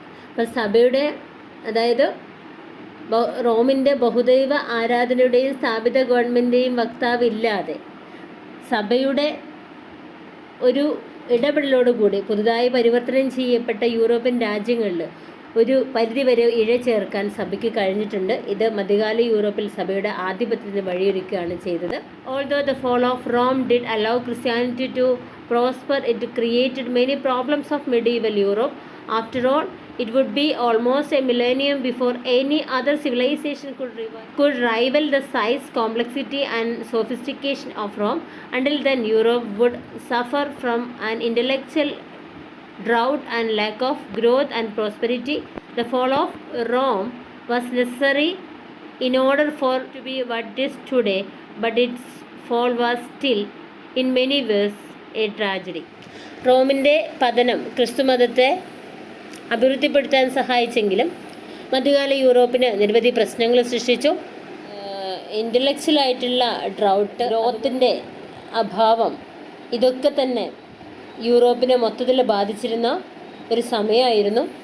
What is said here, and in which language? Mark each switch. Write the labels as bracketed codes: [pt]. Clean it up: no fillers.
[ml] അപ്പം സഭയുടെ അതായത് റോമിൻ്റെ ബഹുദൈവ ആരാധനയുടെയും സ്ഥാപിത ഗവൺമെൻറ്റിൻ്റെയും വക്താവില്ലാതെ സഭയുടെ ഒരു ഇടപെടലോടുകൂടി പുതുതായി പരിവർത്തനം ചെയ്യപ്പെട്ട യൂറോപ്യൻ രാജ്യങ്ങളിൽ ഒരു പരിധിവരെ ഇഴചേർക്കാൻ സഭയ്ക്ക് കഴിഞ്ഞിട്ടുണ്ട്. ഇത് മധ്യകാല യൂറോപ്പിൽ സഭയുടെ ആധിപത്യത്തിന് വഴിയൊരുക്കുകയാണ് ചെയ്തത്. [en] Although the fall of Rome did allow Christianity to prosper, it created many problems of medieval Europe. After all, it would be almost a millennium before any other civilization could rival the size, complexity and sophistication of Rome. Until then, Europe would suffer from an intellectual drought and lack of growth and prosperity. The fall of Rome was necessary in order for it to be what it is today, but its fall was still in many ways a tragedy. [ml] റോമിൻ്റെ പതനം ക്രിസ്തുമതത്തെ അഭിവൃദ്ധിപ്പെടുത്താൻ സഹായിച്ചെങ്കിലും മധ്യകാല യൂറോപ്പിന് നിരവധി പ്രശ്നങ്ങൾ സൃഷ്ടിച്ചു. ഇൻ്റലക്ച്വലായിട്ടുള്ള drought, ഗ്രോത്തിൻ്റെ അഭാവം, ഇതൊക്കെ തന്നെ യൂറോപ്പിനെ മൊത്തത്തിൽ ബാധിച്ചിരുന്ന ഒരു സമയമായിരുന്നു.